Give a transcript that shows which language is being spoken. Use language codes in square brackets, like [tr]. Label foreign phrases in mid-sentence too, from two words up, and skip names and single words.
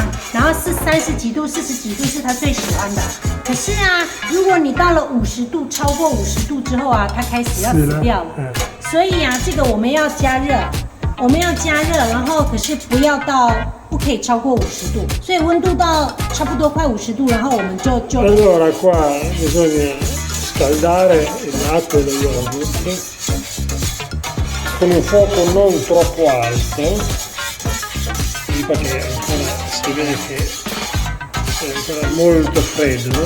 [zh] 然后是30几度、40几度是它最喜欢的。可是啊，如果你到了50度，超过50度之后啊，它开始要死掉了。所以啊，这个我们要加热，然后可是不可以超过50度，所以温度到差不多快50度，然后我们就。 [it] Allora qua bisogna scaldare il latte dello yogurt con un fuoco non troppo alto, perché ancora si vede che è ancora molto freddo, no?